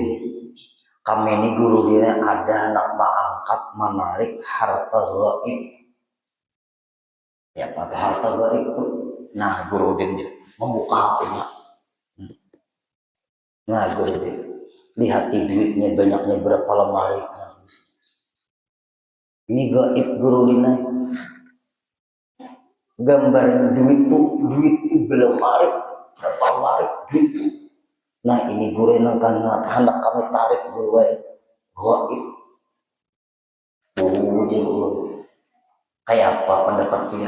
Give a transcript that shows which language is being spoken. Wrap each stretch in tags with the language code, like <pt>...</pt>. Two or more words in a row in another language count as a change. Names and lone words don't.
<bjn>Kami ini Guru Udin ada anak angkat menarik harta gaib. Ya pada harta gaib itu. Nah Guru Udin membuka HP-nya. Nah Guru Udin, lihat di duitnya banyaknya berapa lemari. Ini gaib Guru Udin. Gambar duit itu berlemari, berapa lemari duit itu. Nah ini guru yang hendak kami tarik guru gaib. Kayak apa pendapat pian?</bjn>